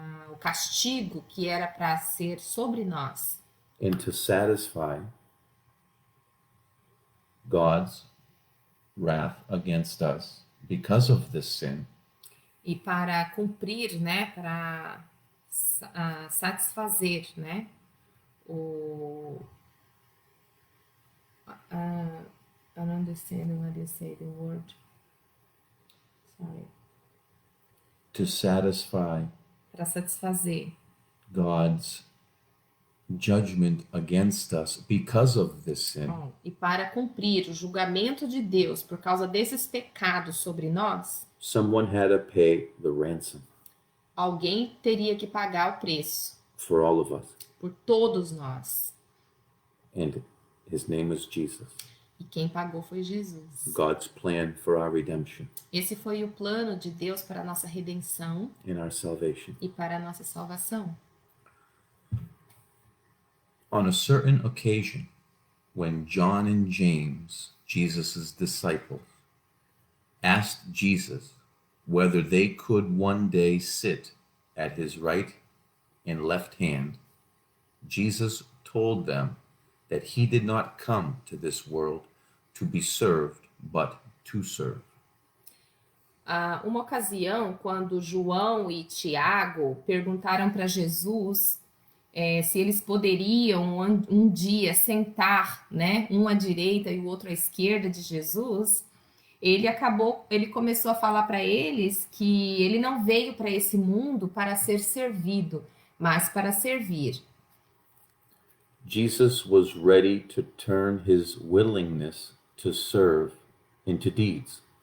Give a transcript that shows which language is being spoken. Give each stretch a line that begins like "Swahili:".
Portuguese: O castigo que era para ser sobre nós,
English: and to satisfy God's wrath against us because of this sin,
Portuguese: e para cumprir, né? Para satisfazer, né?
English: I don't understand what you say, the word. Sorry. to satisfy
Portuguese: Para satisfazer
English: God's judgment against us because of this sin.
Portuguese: E para cumprir o julgamento de Deus por causa desses pecados sobre nós,
English: Someone had to pay the ransom
Portuguese: alguém teria que pagar o preço
English: for all of us,
Portuguese: por todos nós.
English: and his name is Jesus.
Portuguese: E quem pagou foi Jesus.
English: God's plan for our redemption
Portuguese: Esse foi o plano de Deus para a nossa redenção
English: and our salvation.
Portuguese: e para a nossa salvação.
English: On a certain occasion, when John and James, Jesus' disciples, asked Jesus whether they could one day sit at his right and left hand, Jesus told them that he did not come to this world to be served, but to serve.
Portuguese: Uma ocasião, quando João e Tiago perguntaram para Jesus se eles poderiam um dia sentar, né, um à direita e o outro à esquerda de Jesus, ele começou a falar para eles que ele não veio para esse mundo para ser servido, mas para servir.
English: Jesus was ready to turn his willingness to serve into deeds.